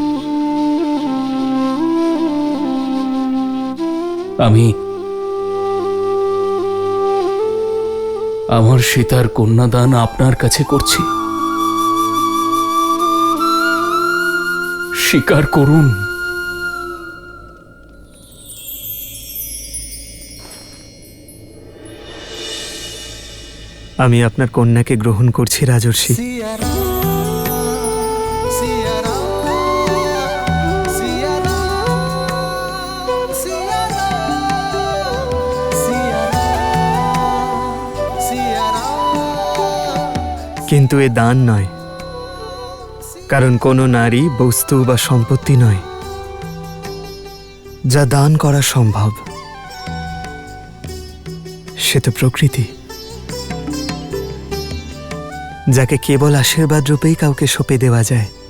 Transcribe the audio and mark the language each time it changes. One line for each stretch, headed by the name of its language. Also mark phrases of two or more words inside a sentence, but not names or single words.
Bangla: আমি আমার সীতার কন্যাদান আপনার কাছে করছি, স্বীকার করুন। আমি আপনার কন্যাকে গ্রহণ করছি রাজর্ষি। सिया राम, सिया राम, सिया राम, सिया राम, सिया राम, सिया राम। কিন্তু এ দান নয়, কারণ কোনো নারী বস্তু বা সম্পত্তি নয় যা দান করা সম্ভব। সে তো প্রকৃতি, যাকে কেবল আশীর্বাদ রূপেই কাউকে সঁপে দেওয়া যায়।